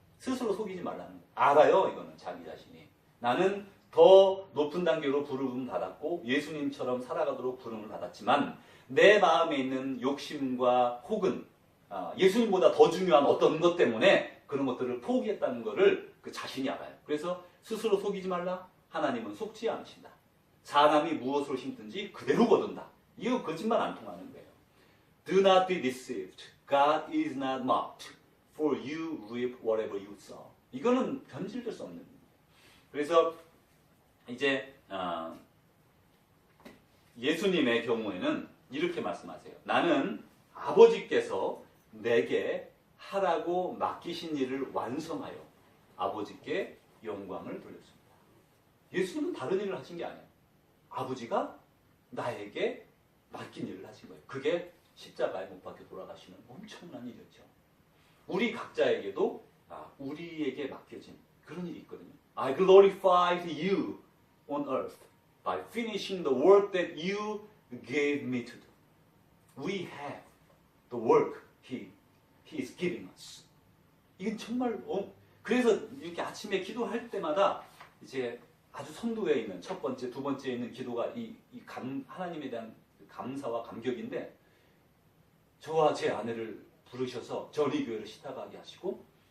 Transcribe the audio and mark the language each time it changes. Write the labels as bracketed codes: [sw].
[ko] 스스로 속이지 말라는 거예요. 알아요. 이거는 자기 자신이. 나는 더 높은 단계로 부름을 받았고 예수님처럼 살아가도록 부름을 받았지만 내 마음에 있는 욕심과 혹은 예수님보다 더 중요한 어떤 것 때문에 그런 것들을 포기했다는 것을 그 자신이 알아요. 그래서 스스로 속이지 말라. 하나님은 속지 않으신다. 사람이 무엇을 심든지 그대로 거둔다. 이거 거짓말 안 통하는 거예요. [en] Do not be deceived. God is not mocked. For you reap whatever you sow. [ko] 이거는 변질될 수 없는 거예요. 그래서 이제 예수님의 경우에는 이렇게 말씀하세요. 나는 아버지께서 내게 하라고 맡기신 일을 완성하여 아버지께 영광을 돌렸습니다. 예수님은 다른 일을 하신 게 아니에요. 아버지가 나에게 맡긴 일을 하신 거예요. 그게 십자가에 못 박혀 돌아가시는 엄청난 일이었죠. 우리 각자에게도 우리에게 맡겨진 그런 일이 있거든요. [en] I glorified you on earth by finishing the work that you gave me to do. We have the work He is giving us. [ko] 이건 정말 그래서 이렇게 아침에 기도할 때마다 이제 아주 선두에 있는 첫 번째, 두 번째에 있는 기도가 하나님에 대한 감사와 감격인데 저와 제 아내를 부르셔서 전의교회를 시작하게 하시고